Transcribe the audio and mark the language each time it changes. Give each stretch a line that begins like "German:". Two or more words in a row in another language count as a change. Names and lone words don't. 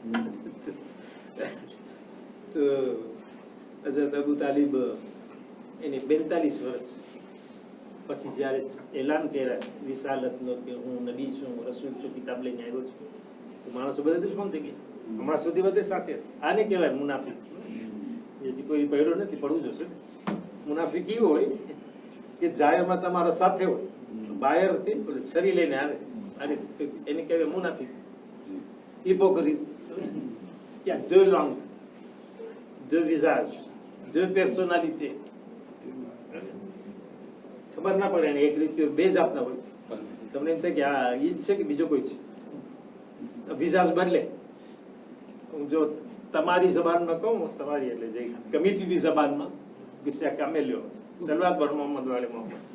Gujarati: તો હઝરત અબુ તાલિબ એને 42 વર્ષ પછી જ્યારે એલાન કર્યા રિસાલતનો કે હું નબી છું હું રસૂલ છું કિતાબ લઈને આવ્યો છું તો માણસો બધા દુશ્મન થઈ ગયા હમણાં સુધી બધે સાથે આને કહેવાય મુનાફિક જેથી કોઈ પડ્યો નથી પડવું જોશે મુનાફિક એવું હોય કે જાહેરમાં તમારા સાથે હોય બહારથી શરીર લઈને આવે અને એને કહેવાય મુનાફિક hypocrite.
French: Il y a 2 langues, 2 visages, 2 personnalités.
Gujarati: ખબર ના પડે એક રીતે બે જ આપતા હોય તમને એમ થાય કે આ ઈ જ છે કે બીજો કોઈ છે વિઝાજ બદલે જો તમારી જબાનમાં કહું તમારી એટલે જે કમિટીની જબાનમાં ગુસ્સા કામે લ્યો સલવાત પર મોહમ્મદ વાલે મોહમ્મદ